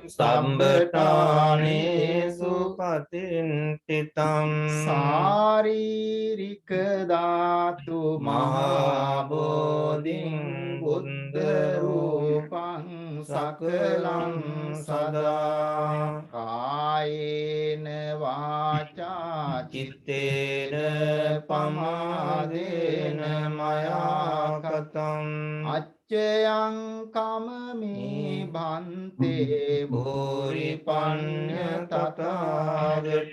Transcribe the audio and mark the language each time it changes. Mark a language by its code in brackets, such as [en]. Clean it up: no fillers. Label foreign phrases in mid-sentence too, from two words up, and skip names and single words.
[pi] සම්බටානේසු පතින්තිතං සාරීරික ධාතු මහා බෝධින් බුද්ධ රූපං සකලං සදා කායේන වාචා චිත්තේන පමාදේන මයා කතං අච්චයං කමමේ භන්තේ භූරිපඤ්ඤ තථාගත